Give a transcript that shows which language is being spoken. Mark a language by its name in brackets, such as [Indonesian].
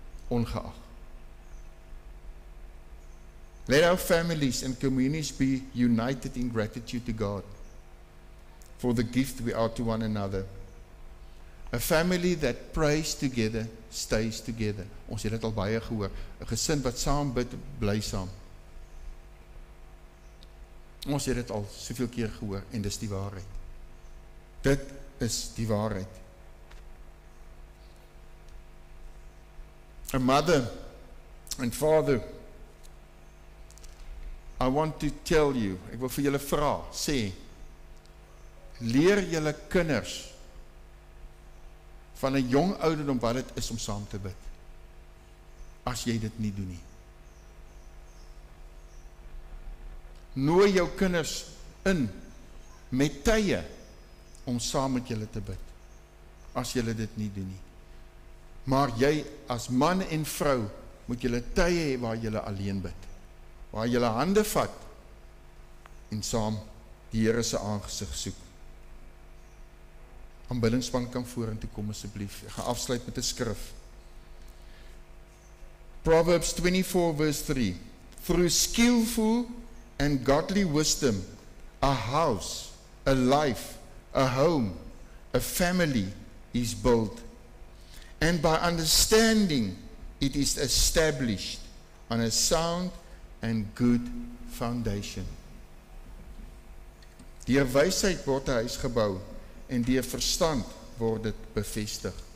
[Afrikaans] Ongeag. [English] Let our families and communities be united in gratitude to God for the gift we are to one another. A family that prays together stays together. [Afrikaans] Ons het dit al baie gehoor. 'n Gesin wat saam bid, bly saam. Ons het dit al soveel keer gehoor en dis die waarheid. Dit is die waarheid. [English] A mother and father, I want to tell you, [Afrikaans] ek wil vir julle vra, sê, leer julle kinders van 'n jong ouderdom wat dit is om saam te bid. As jy dit nie doen nie. Nooi jou kinders in met tye om saam met julle te bid. As julle dit nie doen nie. Maar jy as man en vrou moet julle tye hê waar julle alleen bid. Waar julle hande vat en saam die Here se aangesig soek. Aanbiddingspan kan vorentoe kom asseblief. Ek gaan afsluit met 'n skrif. [English] Proverbs 24 verse 3. Through skillful and godly wisdom, a house, a life, a home, a family is built. And by understanding, it is established on a sound and good foundation. [Afrikaans] Deur wysheid word 'n huis gebou en deur verstand word dit bevestig.